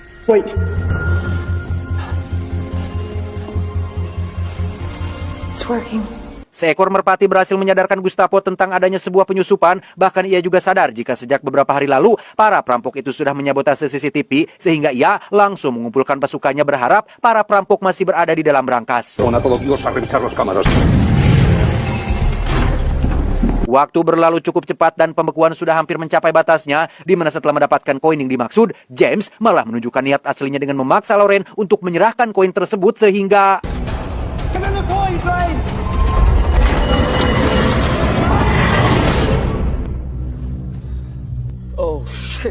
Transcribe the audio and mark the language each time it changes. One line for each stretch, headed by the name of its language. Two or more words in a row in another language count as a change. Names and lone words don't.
English: Wait. It's working.
Indonesian: Seekor merpati berhasil menyadarkan Gustavo tentang adanya sebuah penyusupan, bahkan ia juga sadar jika sejak beberapa hari lalu, para perampok itu sudah menyabotase CCTV, sehingga ia langsung mengumpulkan pasukannya berharap para perampok masih berada di dalam brankas.
Spanish: Pon a todo Dios a revisar las cámaras.
Indonesian: Waktu berlalu cukup cepat dan pembekuan sudah hampir mencapai batasnya, di mana setelah mendapatkan koin yang dimaksud, James malah menunjukkan niat aslinya dengan memaksa Lauren untuk menyerahkan koin tersebut sehingga...
English: Oh, shit.